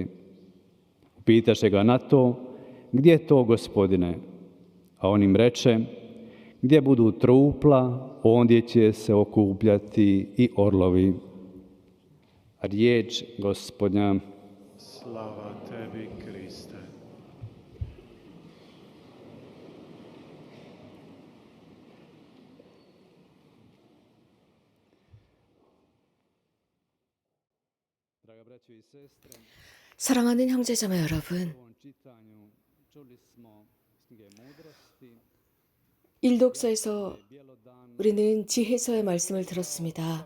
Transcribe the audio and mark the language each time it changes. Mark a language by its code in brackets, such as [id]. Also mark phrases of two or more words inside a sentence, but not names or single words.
[hr] Upitaše ga na to: gdje je to, Gospodine? A on im reče: gdje budu trupla, ondje će se okupljati i orlovi. Riječ Gospodnja. Slava tebi, Kriste. [ko] 사랑하는 형제자매 여러분, 일독서에서 우리는 지혜서의 말씀을 들었습니다.